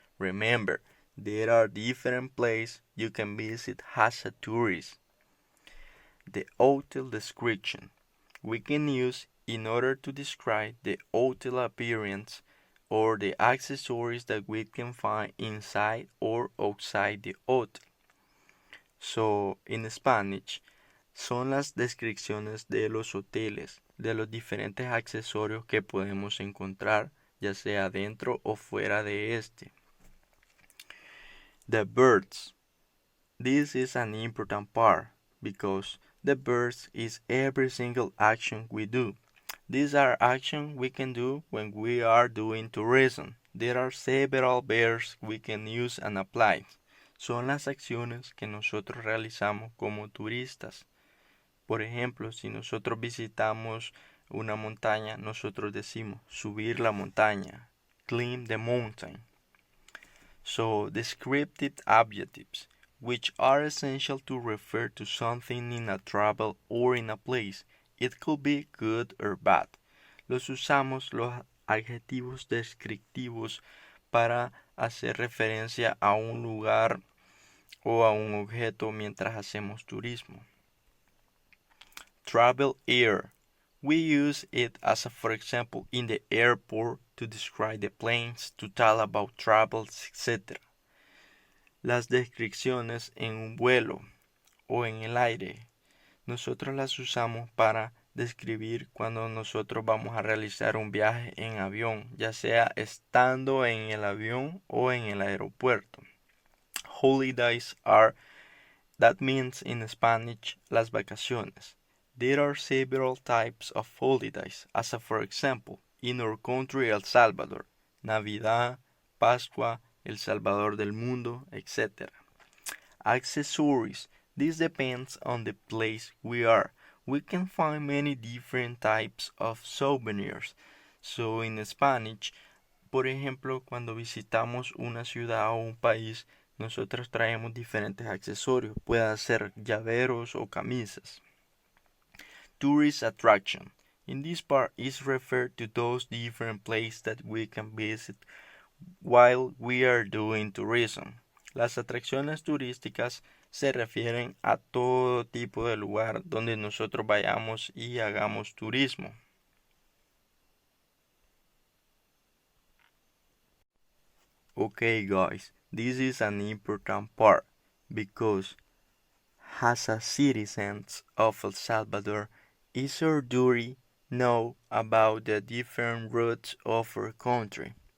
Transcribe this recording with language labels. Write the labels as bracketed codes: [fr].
[en] Remember, there are different places you can visit as a tourist. The hotel description we can use in order to describe the hotel appearance or the accessories that we can find inside or outside the hotel. So, in Spanish, [es] son las descripciones de los hoteles, de los diferentes accesorios que podemos encontrar, ya sea dentro o fuera de este. [en] The birds. This is an important part because the birds is every single action we do. These are actions we can do when we are doing tourism. There are several verbs we can use and apply. [es] Son las acciones que nosotros realizamos como turistas. Por ejemplo, si nosotros visitamos una montaña, nosotros decimos subir la montaña, [en] climb the mountain. So, descriptive adjectives, which are essential to refer to something in a travel or in a place. It could be good or bad. [es] Los usamos los adjetivos descriptivos para hacer referencia a un lugar o a un objeto mientras hacemos turismo. [en] Travel air. We use it as for example in the airport to describe the planes, to tell about travels, etc. [es] Las descripciones en un vuelo o en el aire. Nosotros las usamos para describir cuando nosotros vamos a realizar un viaje en avión, ya sea estando en el avión o en el aeropuerto. [en] Holidays are, that means in Spanish, [es] las vacaciones. [en] There are several types of holidays, as for example, in our country El Salvador, Navidad, Pascua, El Salvador del Mundo, etc. Accessories. This depends on the place we are. We can find many different types of souvenirs. So in Spanish, [es] por ejemplo, cuando visitamos una ciudad o un país, nosotros traemos diferentes accesorios. Puede ser llaveros o camisas. [en] Tourist attraction. In this part is referred to those different places that we can visit while we are doing tourism. [es] Las atracciones turísticas se refieren a todo tipo de lugar donde nosotros vayamos y hagamos turismo. [en] Okay guys, this is an important part because as a citizens of El Salvador, it's our duty know about the different routes of our country.